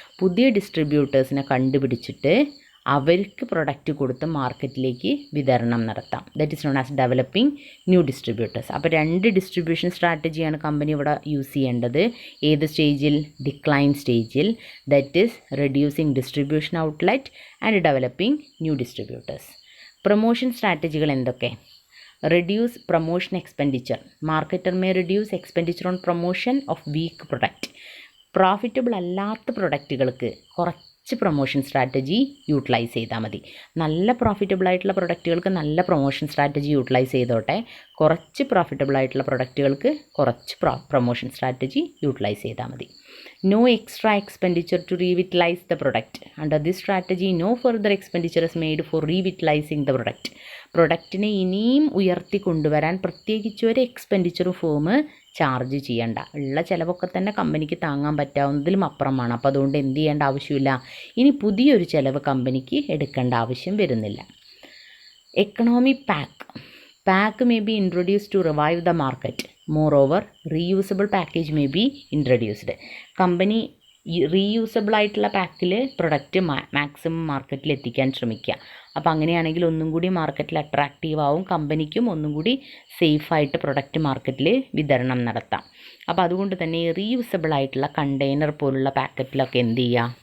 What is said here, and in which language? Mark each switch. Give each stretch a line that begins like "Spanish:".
Malayalam: പുതിയ ഡിസ്ട്രിബ്യൂട്ടേഴ്സിനെ കണ്ടുപിടിച്ചിട്ട് അവർക്ക് പ്രൊഡക്റ്റ് കൊടുത്ത് മാർക്കറ്റിലേക്ക് വിതരണം നടത്താം.
English: That is known as developing new distributors.
Malayalam: അപ്പോൾ 2 ഡിസ്ട്രിബ്യൂഷൻ സ്ട്രാറ്റജിയാണ് കമ്പനി ഇവിടെ യൂസ് ചെയ്യേണ്ടത്. ഏത് സ്റ്റേജിൽ? ഡിക്ലൈൻ സ്റ്റേജിൽ.
English: That is reducing distribution outlet and developing new distributors.
Malayalam: Promotion സ്ട്രാറ്റജികൾ എന്തൊക്കെ?
English: Reduce promotion expenditure. Marketer may reduce expenditure on promotion of weak product.
Malayalam: Profitable അല്ലാത്ത പ്രൊഡക്റ്റുകൾക്ക് കുറച്ച് promotion strategy utilise ചെയ്താൽ മതി. നല്ല പ്രോഫിറ്റബിൾ ആയിട്ടുള്ള പ്രൊഡക്റ്റുകൾക്ക് നല്ല പ്രൊമോഷൻ സ്ട്രാറ്റജി യൂട്ടിലൈസ് ചെയ്തോട്ടെ. കുറച്ച് പ്രോഫിറ്റബിൾ ആയിട്ടുള്ള പ്രൊഡക്റ്റുകൾക്ക് കുറച്ച് പ്രൊമോഷൻ സ്ട്രാറ്റജി യൂട്ടിലൈസ് ചെയ്താൽ മതി.
English: No extra expenditure to revitalize the product. Under this strategy, no further expenditure is made for revitalizing the product.
Malayalam: പ്രൊഡക്റ്റിനെ ഇനിയും ഉയർത്തി കൊണ്ടുവരാൻ പ്രത്യേകിച്ച് ഒരു എക്സ്പെൻഡിച്ചറും ഫേം ചാർജ് ചെയ്യണ്ട. ഉള്ള ചിലവൊക്കെ തന്നെ കമ്പനിക്ക് താങ്ങാൻ പറ്റാവുന്നതിലും അപ്പുറമാണ്. അപ്പോൾ അതുകൊണ്ട് എന്ത് ചെയ്യേണ്ട ആവശ്യമില്ല? ഇനി പുതിയൊരു ചിലവ് കമ്പനിക്ക് എടുക്കേണ്ട ആവശ്യം വരുന്നില്ല.
English: Economy pack may be introduced to revive the market. Moreover, reusable package may be introduced.
Malayalam: Company reusable ആയിട്ടുള്ള പാക്കിൽ പ്രൊഡക്റ്റ് മാക്സിമം മാർക്കറ്റിൽ എത്തിക്കാൻ ശ്രമിക്കുക. അപ്പോൾ അങ്ങനെയാണെങ്കിൽ ഒന്നും കൂടി മാർക്കറ്റിൽ അട്രാക്റ്റീവ് ആവും. കമ്പനിക്കും ഒന്നും കൂടി സേഫായിട്ട് പ്രൊഡക്റ്റ് മാർക്കറ്റിൽ വിതരണം നടത്താം. അപ്പോൾ അതുകൊണ്ട് തന്നെ റീയൂസബിൾ ആയിട്ടുള്ള കണ്ടെയ്നർ പോലുള്ള പാക്കറ്റിലൊക്കെ എന്ത് ചെയ്യുക?